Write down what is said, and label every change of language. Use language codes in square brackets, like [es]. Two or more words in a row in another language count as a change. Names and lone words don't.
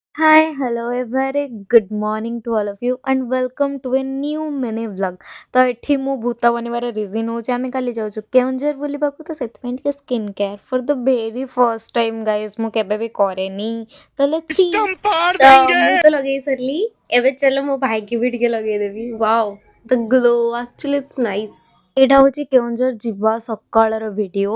[en] Hi, hello, a very good morning to all of you and welcome to a new mini vlog। [or] ତ ଏଠି ମୁଁ ଭୂତ ବନିବାର ରିଜିନ୍ ହେଉଛି ଆମେ କାଲି ଯାଉଛୁ କେଉଁଝର ବୁଲିବାକୁ ତ ସେଥିପାଇଁ ଟିକେ [en] skin care for the very first time guys [or] ମୁଁ କେବେ ବି କରେନି ତ [en] let's see. [or] ତ ମୁଁ ତ ଲଗେଇ ସାରିଲି, ଏବେ ଚାଲ ମୋ ଭାଇକି ବି ଟିକେ ଲଗେଇଦେବି। [en] wow the glow actually it's nice. [or] ଏଇଟା ହେଉଛି କେଉଁଝର ଯିବା ସକାଳର ଭିଡ଼ିଓ।